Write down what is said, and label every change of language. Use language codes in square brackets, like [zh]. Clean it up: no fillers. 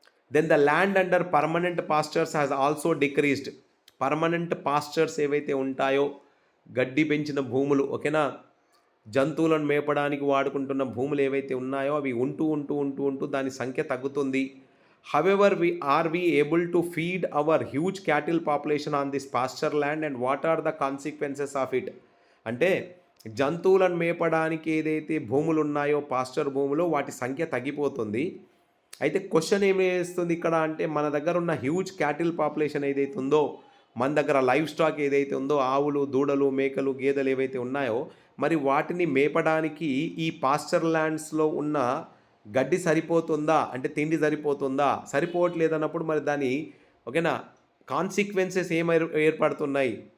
[en] Then the land under permanent pastures has also decreased. [te] Permanent pastures ఏవైతే ఉంటాయో, గడ్డి పెంచిన భూములు, ఓకేనా, జంతువులను మేపడానికి వాడుకుంటున్న భూములు ఏవైతే ఉన్నాయో అవి ఉంటూ దాని సంఖ్య తగ్గుతుంది. [en] However, are we able to feed our huge cattle population on this pasture land, and what are the consequences of it? [te] అంటే జంతువులను మేపడానికి ఏదైతే భూములు ఉన్నాయో పాస్చర్ భూములు వాటి సంఖ్య తగ్గిపోతుంది. అయితే క్వశ్చన్ ఏమి వేస్తుంది ఇక్కడ అంటే మన దగ్గర ఉన్న హ్యూజ్ క్యాటిల్ పాపులేషన్ ఏదైతే ఉందో, మన దగ్గర లైవ్ స్టాక్ ఏదైతే ఉందో, ఆవులు, దూడలు, మేకలు, గేదెలు ఏవైతే ఉన్నాయో, మరి వాటిని మేపడానికి ఈ పాస్చర్ ల్యాండ్స్లో ఉన్న గడ్డి సరిపోతుందా, అంటే తిండి సరిపోతుందా, సరిపోవట్లేదన్నప్పుడు మరి దాని ఓకేనా కాన్సిక్వెన్సెస్ ఏర్పడుతున్నాయి.